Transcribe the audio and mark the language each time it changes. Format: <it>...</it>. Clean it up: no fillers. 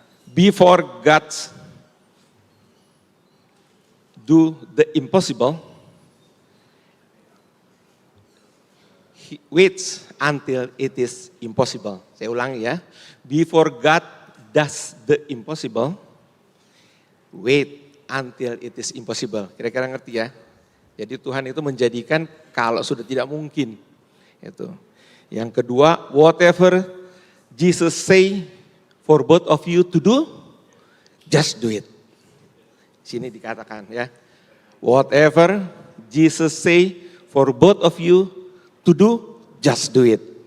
<en>Before God do the impossible, He waits until it is impossible.</en> <id>Saya ulangi ya.</id> <en>Before God does the impossible, wait until it is impossible.</en> <id>Kira-kira ngerti ya? Jadi Tuhan itu menjadikan kalau sudah tidak mungkin. Itu. Yang kedua,</id> <en>whatever Jesus say for both of you to do, just do it.</en> <id>Sini dikatakan ya.</id> <en>Whatever Jesus say for both of you to do, just do it.</en>